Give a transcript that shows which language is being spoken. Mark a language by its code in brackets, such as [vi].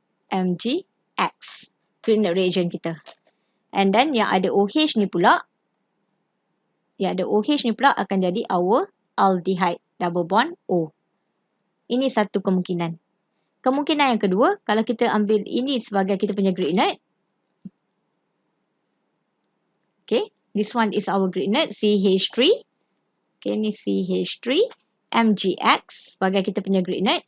[ms] MgX. Grignard reagent kita. And then yang ada OH ni pula. Yang ada OH ni pula akan jadi [en] our aldehyde. [ms] Double bond O. Ini satu kemungkinan. Kemungkinan yang kedua, kalau kita ambil ini sebagai kita punya Grignard. [en] Okay, this one is our Grignard, CH3. [ms] Okay, ni CH3, MgX sebagai kita punya Grignard.